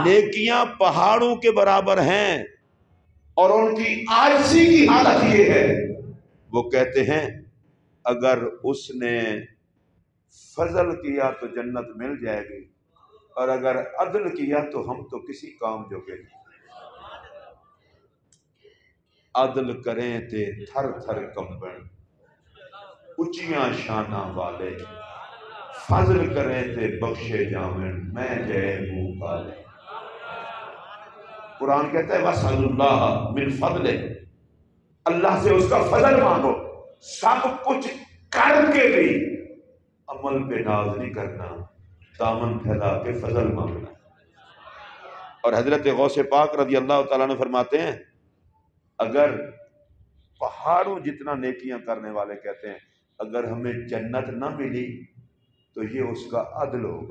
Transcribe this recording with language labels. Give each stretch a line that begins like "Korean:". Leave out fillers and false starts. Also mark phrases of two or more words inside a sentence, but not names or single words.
Urdu: نیکیاں پہاڑوں کے برابر ہیں، اور ان کی عاجزی کی حالت یہ ہے، وہ کہتے ہیں اگر اس نے فضل کیا تو جنت مل جائے گی، اور اگر عدل کیا تو ہم تو کسی کام جوگے نہیں۔
Punjabi: عدل کریں تے تھر تھر کمبن اچیاں شاناں والے، فضل کریں تے بخشے جاون میں جے منہ کالے۔
Urdu: قرآن کہتا ہے
Arabic: وَاسْأَلُوا اللَّهَ مِنْ فَضْلِهِ،
Urdu: اللہ سے اس کا فضل مانگو۔ سب کچھ کر کے بھی عمل پہ ناز نہیں کرنا، دامن پھیلا کے فضل مانگنا۔ اور حضرت غوث پاک
Arabic: رضی اللہ تعالیٰ عنہ
Urdu: فرماتے ہیں اگر پہاڑوں جتنا نیکیاں کرنے والے کہتے ہیں اگر ہمیں جنت نہ ملی تو یہ اس کا عدل ہوگا۔